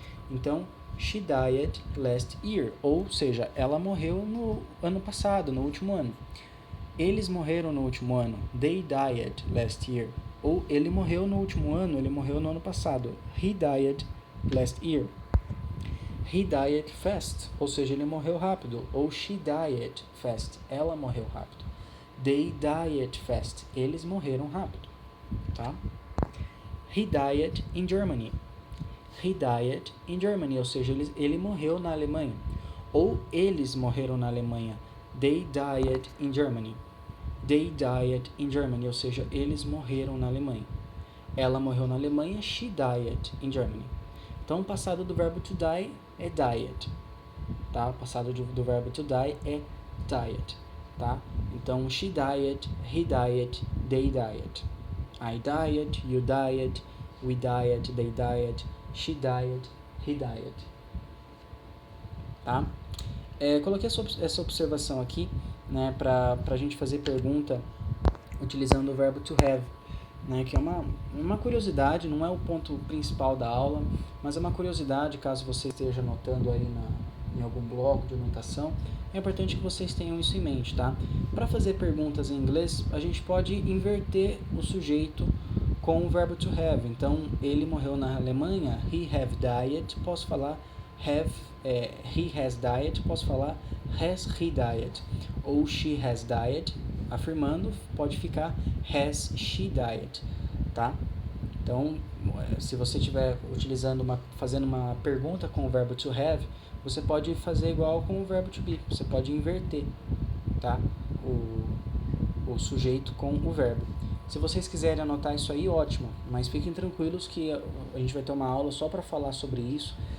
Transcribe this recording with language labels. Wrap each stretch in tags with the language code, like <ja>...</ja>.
<pt>Então</pt> <en>she died last year,</en> <pt>ou seja, ela morreu no ano passado, no último ano. Eles morreram no último ano.</pt> <en>They died last year.</en> <pt>Ou ele morreu no último ano, ele morreu no ano passado.</pt> <en>He died last year. He died fast,</en> <pt>ou seja, ele morreu rápido. Ou</pt> <en>she died fast,</en> <pt>ela morreu rápido.</pt> <en>They died fast,</en> <pt>eles morreram rápido, tá?</pt> <en>He died in Germany. He died in Germany,</en> <pt>ou seja, ele morreu na Alemanha. Ou eles morreram na Alemanha.</pt> <en>They died in Germany. They died in Germany,</en> <pt>ou seja, eles morreram na Alemanha. Ela morreu na Alemanha,</pt> <en>she died in Germany.</en> <pt>Então, o passado do verbo to die é died, tá? O passado do verbo to die é died, tá?</pt> <en>Então, she died, he died, they died. I died, you died, we died, they died, she died, he died. Tá?</en> <pt>Coloquei essa observação aqui, né, para a gente fazer pergunta utilizando o verbo to have, né, que é uma curiosidade, não é o ponto principal da aula, mas é uma curiosidade, caso você esteja anotando aí em algum bloco de anotação, é importante que vocês tenham isso em mente, tá? Para fazer perguntas em inglês, a gente pode inverter o sujeito com o verbo to have. Então, ele morreu na Alemanha,</pt> <en>he have died,</en> <pt>posso falar</pt> <en>he has died,</en> <pt>posso falar</pt> <en>has he died.</en> <pt>Ou</pt> <en>she has died,</en> <pt>afirmando, pode ficar</pt> <en>has she died,</en> <pt>tá? Então, se você estiver fazendo uma pergunta com o verbo to have, você pode fazer igual com o verbo to be, você pode inverter, tá? O sujeito com o verbo. Se vocês quiserem anotar isso aí, ótimo, mas fiquem tranquilos que a gente vai ter uma aula só para falar sobre isso.</pt>